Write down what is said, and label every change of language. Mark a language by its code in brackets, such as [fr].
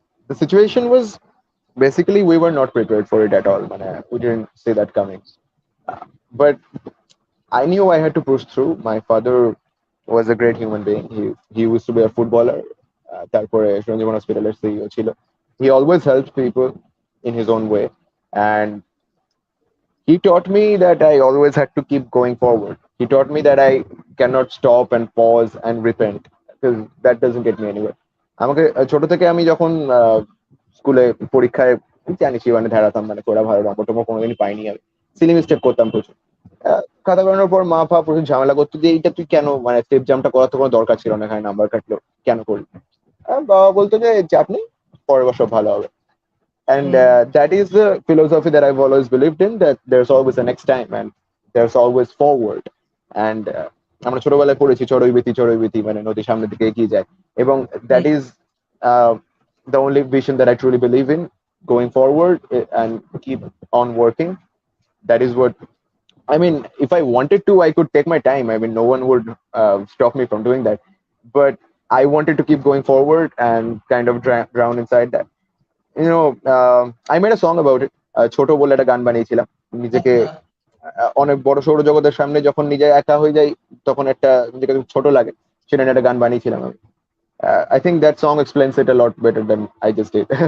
[en] The situation was basically we were not prepared for it at all. We didn't see that coming. But I knew I had to push through. My father was a great human being. He used to be a footballer. [bn] তারপরে সঞ্জীবন হসপিটালের CEO ছিল. [en] He always helped people in his own way, and he taught me that I always had to keep going forward. He taught me that I cannot stop and pause and repent because that doesn't get me anywhere. [bn] আমাকে ছোট থেকে আমি যখন স্কুলে পরীক্ষায় জানিস মানে ধারাতাম মানে করা ভালো নম্বর টম্বর কোনোদিনই পাইনি আমি সিলি মিস্টেক করতাম প্রচুর খাতা করানোর পর মা ফা প্রচুর ঝামেলা করতো যে এইটা তুই কেন মানে স্টেপ জাম্পটা করার তো কোনো দরকার ছিল না এখানে নাম্বার কাটলো কেন করলি বাবা বলতো যে চাপ নেই পরের বছর ভালো হবে. [en] And that is the philosophy that I've always believed in, that there's always a next time and there's always forward. And [bn] আমরা ছোটবেলায় পড়েছি চড়ই বিতি মানে নদীর সামনের দিকে এগিয়ে যায় এবং [en] that is uh, the only vision that I truly believe in, going forward and keep on working. That is what I mean. If I wanted to, I could take my time. I mean, no one would stop me from doing that. But I wanted to keep going forward and kind of drown inside that. You know, I made a song about it. [bn] ছোট বলে একটা গান বানিয়েছিলাম নিজেকে অনেক বড় সৌরজগতের সামনে যখন নিজে একা হয়ে যাই তখন একটা নিজেকে ছোট লাগে সেটা নিয়ে একটা গান বানিয়েছিলাম আমি. [en] I think that song explains it a lot better than I just did.